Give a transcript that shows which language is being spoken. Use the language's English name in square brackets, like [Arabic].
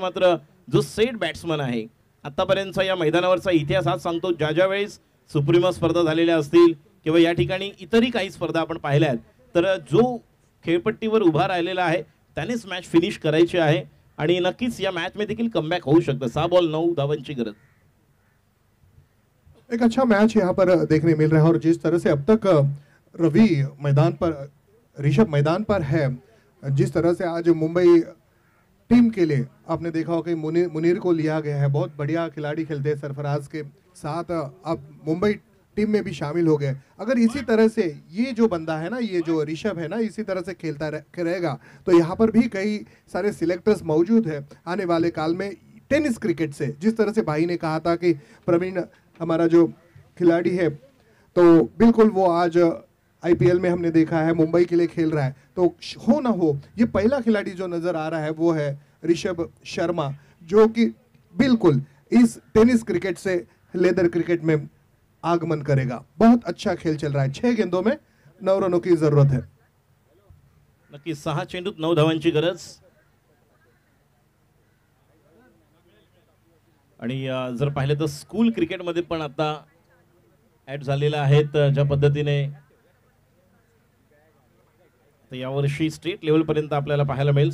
[Marathi] मात्र जो set batsman आहे आतापर्यंतचा या मैदानावरचा इतिहास हाच सांगतो. ज्या वेळेस सुप्रीमो स्पर्धा झालेल्या असतील किंवा या ठिकाणी इतरही काही स्पर्धा आपण पाहिल्या आहेत तर जो खेळपट्टीवर उभा राहिलेला आहे त्यानेच मॅच फिनिश करायची आहे आणि नक्कीच या मॅच में देखील कमबॅक होऊ शकतं. 6 बॉल 9 धावांची गरज. [Hindi] एक अच्छा मैच यहाँ पर देखने मिल रहा है और जिस तरह से अब तक रवि मैदान पर, ऋषभ मैदान पर है, जिस तरह से आज मुंबई टीम के लिए आपने देखा हो कि मुनीर को लिया गया है. बहुत बढ़िया खिलाड़ी खेलते हैं सरफराज के साथ, अब मुंबई टीम में भी शामिल हो गए. अगर इसी तरह से ये जो बंदा है ना, ये जो ऋषभ है ना, इसी तरह से खेलता रहेगा तो यहाँ पर भी कई सारे सिलेक्टर्स मौजूद है आने वाले काल में टेनिस क्रिकेट से. जिस तरह से भाई ने कहा था कि प्रवीण हमारा जो खिलाड़ी है तो बिल्कुल वो आज IPL में हमने देखा है मुंबई के लिए खेल रहा है. तो हो ना हो ये पहला खिलाड़ी जो नजर आ रहा है वो है ऋषभ शर्मा, जो कि बिल्कुल इस टेनिस क्रिकेट से लेदर क्रिकेट में आगमन करेगा. बहुत अच्छा खेल चल रहा है. 6 गेंदों में 9 रनों की जरूरत है. [Marathi] नक्की 6 चेंडूत 9 धावांची गरज. आणि जर पाहिलं तर स्कूल क्रिकेटमध्ये पण आता ऍड झालेला आहेत ज्या पद्धतीने. तर यावर्षी स्टेट लेवल पर्यंत आपल्याला पाहायला मिळेल.